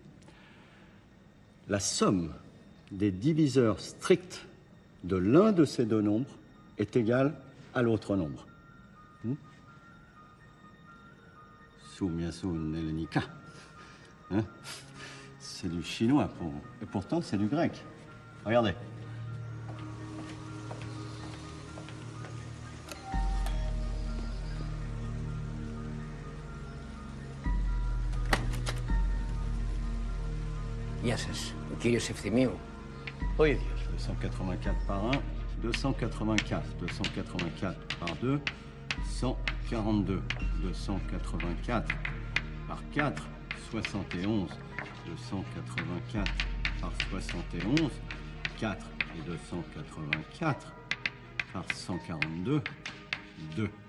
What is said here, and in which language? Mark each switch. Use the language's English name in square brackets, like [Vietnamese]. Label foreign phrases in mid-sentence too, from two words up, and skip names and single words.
[French] La somme des diviseurs stricts de l'un de ces deux nombres est égale à l'autre nombre. Soumyasun Helenika. Hein? C'est du chinois, et pourtant c'est du grec. Regardez. [Greek] Γεια σας. Ο κύριος Ευθυμίου. Ο ίδιος. 284 par 1, 284. [French] 284 par 2, 142. 284 par 4, 71. 284 par 71, 4 et 284 par 142, 2.